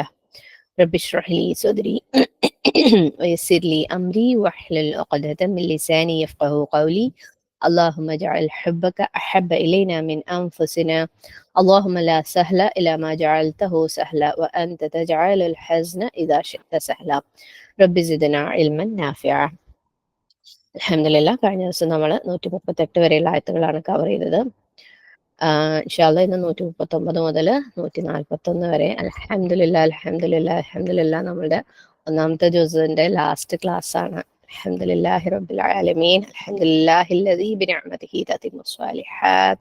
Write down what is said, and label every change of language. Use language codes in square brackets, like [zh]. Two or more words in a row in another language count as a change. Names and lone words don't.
[ar] رب اشرح لي صدري ويسر لي أمري واحلل عقدة من لساني يفقه قولي. اللهم اجعل حبك أحب إلينا من أنفسنا. اللهم لا سهل إلا ما جعلته سهلا وأنت تجعل الحزن إذا شئت سهلا. رب زدنا علما نافعا. [ml] അൽഹംദുലില്ലാ, കഴിഞ്ഞ ദിവസം നമ്മൾ 138 വരെയുള്ള ആയത്തുകളാണ് കവർ ചെയ്തത്. ഇൻഷാല്ലാ ഇന്ന് 139 മുതൽ 141 വരെ [ar] الحمد لله الحمد لله الحمد لله [ml] നമ്മളുടെ ഒന്നാമത്തെ ജുസിന്റെ [en] last class [ml] ആണ്. [ar] الحمد لله رب العالمين الحمد لله الذي بنعمته تتم الصالحات.